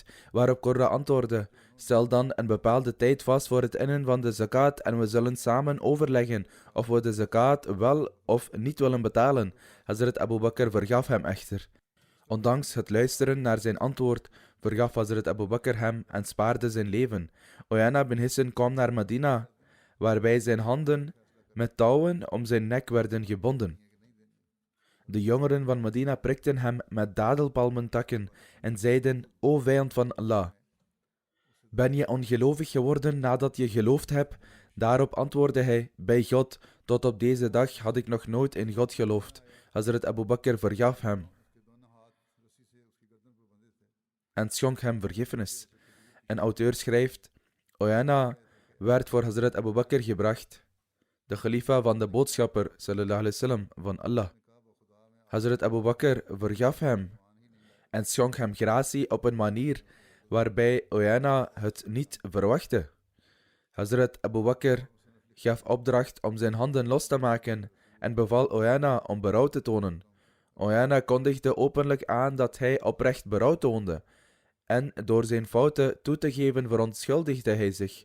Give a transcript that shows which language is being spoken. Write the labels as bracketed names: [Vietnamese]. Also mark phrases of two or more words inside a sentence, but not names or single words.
[Dutch] Waarop Qurra antwoordde: stel dan een bepaalde tijd vast voor het innen van de zakat en we zullen samen overleggen of we de zakat wel of niet willen betalen. Hazrat Abu Bakr vergaf hem echter. Ondanks het luisteren naar zijn antwoord, vergaf Hazrat Abu Bakr hem en spaarde zijn leven. Uyana bin Hisn kwam naar Medina, waarbij zijn handen met touwen om zijn nek werden gebonden. De jongeren van Medina prikten hem met dadelpalmentakken en zeiden: O vijand van Allah, ben je ongelovig geworden nadat je geloofd hebt? Daarop antwoordde hij: bij God, tot op deze dag had ik nog nooit in God geloofd. Hazrat Abu Bakr vergaf hem en schonk hem vergiffenis. Een auteur schrijft: Uyana werd voor Hazrat Abu Bakr gebracht, de khalifa van de boodschapper [Arabic] صلى الله عليه وسلم [Dutch] van Allah. Hazrat Abu Bakr vergaf hem en schonk hem gratie op een manier waarbij Uyana het niet verwachtte. Hazrat Abu Bakr gaf opdracht om zijn handen los te maken en beval Uyana om berouw te tonen. Uyana kondigde openlijk aan dat hij oprecht berouw toonde en door zijn fouten toe te geven verontschuldigde hij zich.